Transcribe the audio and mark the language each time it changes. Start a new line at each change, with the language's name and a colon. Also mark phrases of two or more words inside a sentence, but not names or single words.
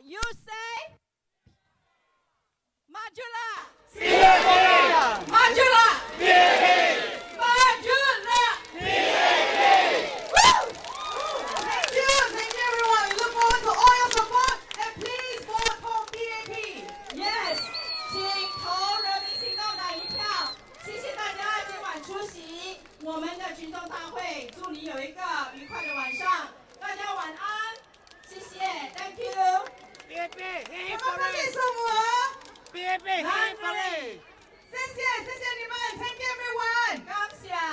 English: You say,
Malay: Majulah. Majulah. Majulah. Majulah.
English: Woo! Thank you everyone. We look forward to all your support, and please vote for PAP. Yes，
Chinese: 请投人民行动党一票。谢谢大家今晚出席我们的群众大会，祝你有一个愉快的晚上。大家晚安，谢谢 ，
English: Thank you。
Malay: Terima kasih semua.
Tamil: Nandri.
Chinese: 谢谢你们 ，
English: Thank you everyone.
Chinese: 感谢。